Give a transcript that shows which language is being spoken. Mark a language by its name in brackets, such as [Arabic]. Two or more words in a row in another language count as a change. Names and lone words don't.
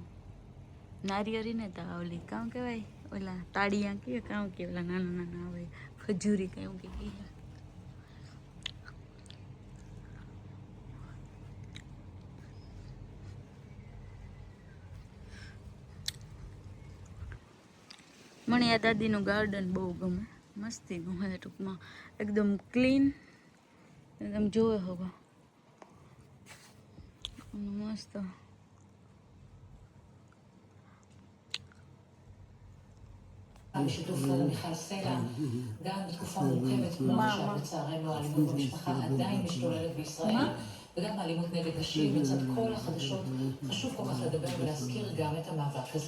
[Gujarati] નારિયેરી ને તો ઓલી કામ કહેવાય ઓલા તાળિયા કે કામ કે ઓલા નાના નાના આવે ખજૂરી કામ કે મને આ દાદીનું ગાર્ડન બહુ ગમે, મસ્તી ગમે ટૂંકમાં, એકદમ ક્લીન, એકદમ જોવે હોગા મસ્ત. [Hebrew] בשיתוף מיכל סלע, גם בתקופה מורכבת כמו עכשיו, לצערנו האלימות במשפחה עדיין משתוללת בישראל, וגם האלימות נגד נשים. לצד כל החדשות חשוב כל כך לדבר ולהזכיר גם את המאבק הזה.